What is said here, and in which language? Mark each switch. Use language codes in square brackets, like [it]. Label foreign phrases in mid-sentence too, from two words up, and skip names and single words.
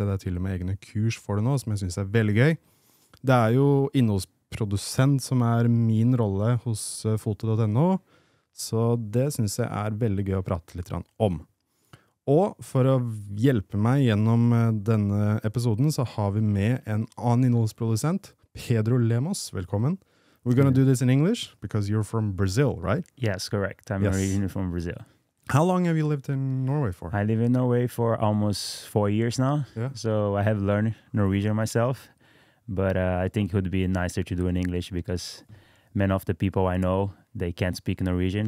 [no] Det til og med egne kurs for det nå, som jeg synes veldig gøy. Det jo innholdsprodusent som min rolle hos Foto.no, så det synes jeg veldig gøy å prate litt om. Og for å hjelpe meg gjennom denne episoden så har vi med en annen innholdsprodusent, Pedro Lemos, velkommen. [en] We're going to do this in English because you're from Brazil, right? Yes, correct. I'm originally from Brazil. How long have you lived in Norway for? I live in Norway for almost 4 years now. Yeah. So I have learned Norwegian myself, but I think it would be nicer to do in English because many of the people I know, they can't speak Norwegian.